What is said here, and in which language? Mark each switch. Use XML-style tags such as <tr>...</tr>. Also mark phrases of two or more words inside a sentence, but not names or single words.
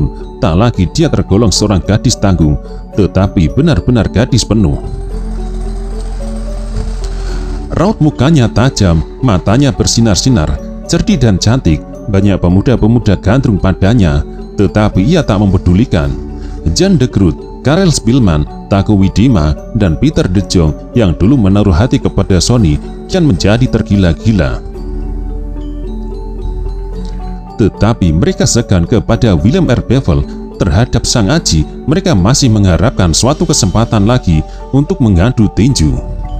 <id>Tak lagi dia tergolong seorang gadis tanggung, tetapi benar-benar gadis penuh. Raut mukanya tajam, matanya bersinar-sinar, cerdik dan cantik. Banyak pemuda-pemuda gandrung padanya, tetapi ia tak mempedulikan. Jan de Groot, Karel Spilman, Taku Widima, dan Peter de Jong yang dulu menaruh hati kepada Sony kian menjadi tergila-gila. Tetapi mereka segan kepada William R. Bevel. Terhadap Sang Aji, mereka masih mengharapkan suatu kesempatan lagi untuk mengadu tinju.</id>